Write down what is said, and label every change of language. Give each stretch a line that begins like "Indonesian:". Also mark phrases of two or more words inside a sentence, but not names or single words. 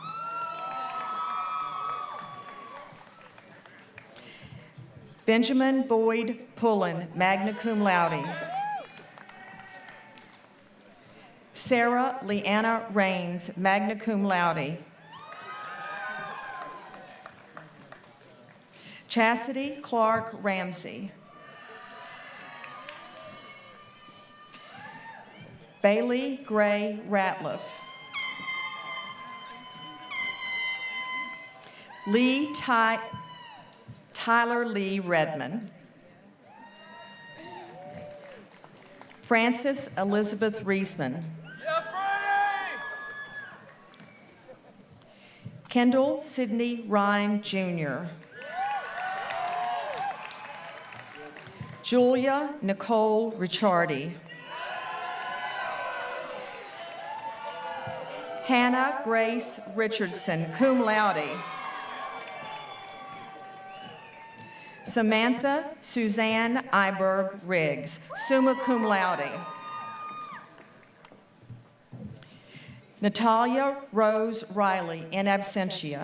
English: Benjamin Boyd Pullen,
Latin: magna cum laude.
English: Sarah Leanna Rains,
Latin: magna cum laude.
English: Chastity Clark Ramsey. Bailey Gray Ratliff. Tyler Lee Redmond. Frances Elizabeth Reisman. Kendall Sidney Ryan Jr. Julia Nicole Ricciardi. Hannah Grace Richardson,
Latin: cum laude.
English: Samantha Suzanne Iberg Riggs,
Latin: summa cum laude.
English: Natalia Rose Riley,
Latin: in absentia.